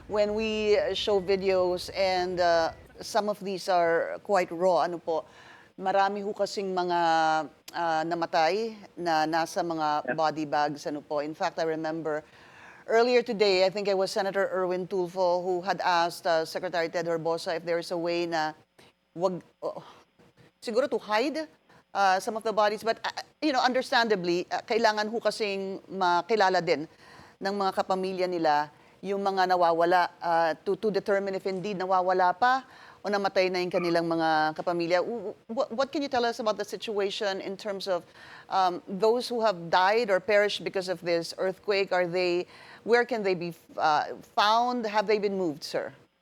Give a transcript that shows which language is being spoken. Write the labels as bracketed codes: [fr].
[en] when we show videos and some of these are quite raw, [tl] marami ho kasing mga namatay na nasa mga body bags, [en] In fact, I remember earlier today, I think it was Senator Erwin Tulfo who had asked Secretary Ted Herbosa if there is a way [tl] na siguro [en] to hide some of the bodies. But, understandably, [tl] kailangan ho kasing makilala din ng mga kapamilya nila yung mga nawawala [en] to determine if indeed [tl] nawawala pa o namatay na yung kanilang mga kapamilya. [en] What can you tell us about the situation in terms of those who have died or perished because of this earthquake? Where can they be found? Have they been moved, sir?